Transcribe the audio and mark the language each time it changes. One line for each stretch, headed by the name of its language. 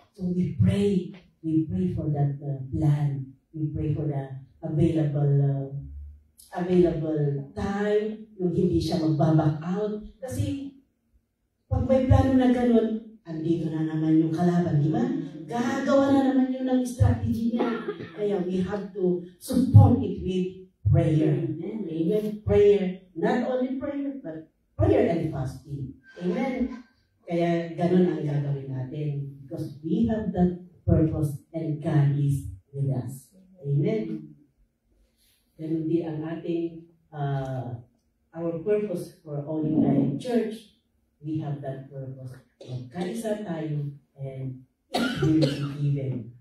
English: So we pray for that plan. We pray for the available time,
Filipino: yung hindi siya magbaback out. Kasi pag may plano na gano'n, andito na naman yung kalaban, di ba? Gagawa na naman yun ng strategy niya.
English: Kaya we have to support it with prayer. Amen? Prayer. Not only prayer, but prayer and fasting. Amen?
Filipino: Kaya ganun ang gagawin natin.
English: Because we have that purpose and God is with us. Amen?
Filipino: Ganun din ang ating
English: our purpose for owning the church. We have that purpose.
Filipino: Magkaisa tayo
English: and it will be given.